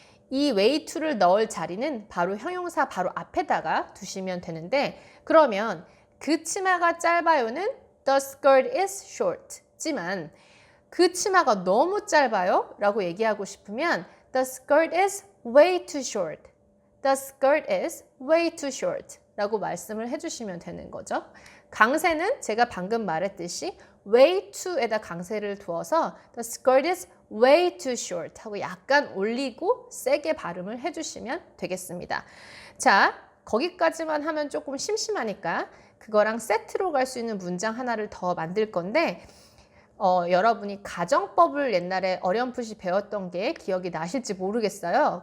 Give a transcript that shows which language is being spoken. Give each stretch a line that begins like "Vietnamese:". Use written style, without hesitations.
Korean: 이 way to를 넣을 자리는 바로 형용사 바로 앞에다가 두시면 되는데 그러면 그 치마가 짧아요는
English: the skirt is short
Korean: 지만 그 치마가 너무 짧아요 라고 얘기하고 싶으면
English: the skirt is way too short. The skirt is way too short
Korean: 라고 말씀을 해주시면 되는 거죠. 강세는 제가 방금 말했듯이 way to에다 강세를 두어서
English: the skirt is way too short
Korean: 하고 약간 올리고 세게 발음을 해주시면 되겠습니다. 자, 거기까지만 하면 조금 심심하니까 그거랑 세트로 갈 수 있는 문장 하나를 더 만들 건데 여러분이 가정법을 옛날에 어렴풋이 배웠던 게 기억이 나실지 모르겠어요.